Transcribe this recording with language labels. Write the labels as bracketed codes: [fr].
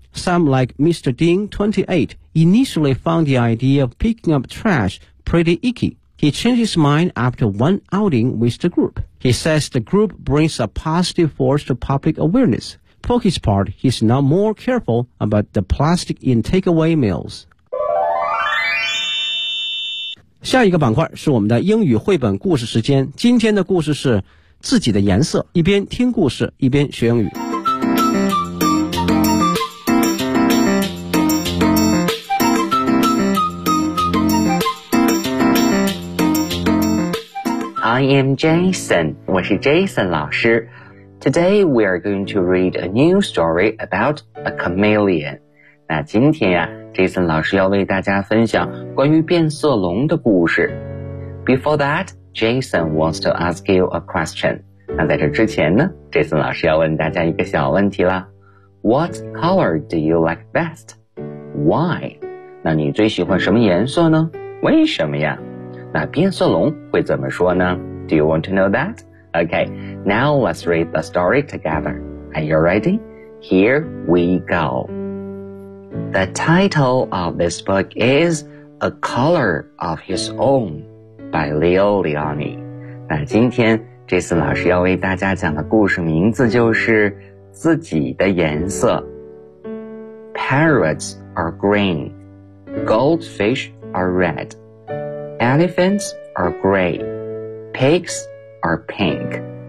[en] Some, like Mr. Ding, 28, initially found the idea of picking up trash pretty icky. He changed his mind after one outing with the group. He says the group brings a positive force to public awareness. For his part, he's now more careful about the plastic in takeaway meals. [zh] 下一个板块是我们的英语绘本故事时间。今天的故事是自己的颜色，一边听故事，一边学英语。 [en] I am Jason, [zh] 我是 Jason 老师。 [en] Today we are going to read a new story about a chameleon. [zh] 那今天啊 ,Jason 老师要为大家分享关于变色龙的故事。 [en] Before that, Jason wants to ask you a question. [zh] 那在这之前呢 ,Jason 老师要问大家一个小问题啦。 [en] What color do you like best? Why? [zh] 那你最喜欢什么颜色呢？为什么呀？那变色龙会怎么说呢？ [en] Do you want to know that? Okay, now let's read the story together. Are you ready? Here we go. The title of this book is A Color of His Own by Leo Leoni. [zh] 那今天 Jason 老师要为大家讲的故事名字就是自己的颜色。 [en] Parrots are green. Goldfish are red. Elephants are gray. Pigs are pink.